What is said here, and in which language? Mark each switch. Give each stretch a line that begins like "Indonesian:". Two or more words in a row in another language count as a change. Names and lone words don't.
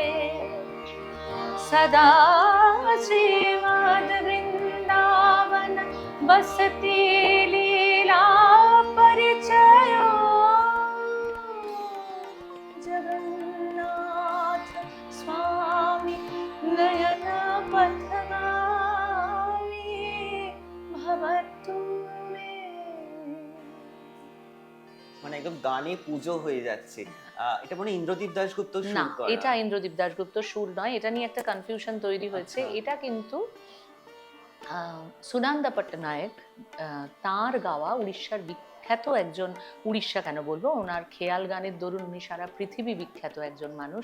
Sanskrit: सदा श्रीमद्वृन्दावन वसति लीला परिचयो, जगन्नाथ स्वामी नयन पथगामी भवतु मे।
Bangla: মানে একদম গানে পুজো হয়ে যাচ্ছে। এটা মনে হয় ইন্দ্রদীপ দাশগুপ্ত না, সুর করা। এটা ইন্দ্রদীপ দাশগুপ্ত সুর নয়, এটা নিয়ে একটা কনফিউশন তৈরি হয়েছে। আচ্ছা। এটা কিন্তু সুনন্দা পট্টনায়ক তাঁর গাওয়া উড়িষ্যার বিখ্যাত একজন, উড়িষ্যা কেন বলবো, ওনার খেয়াল গানের দরুন উনি সারা পৃথিবী বিখ্যাত একজন মানুষ।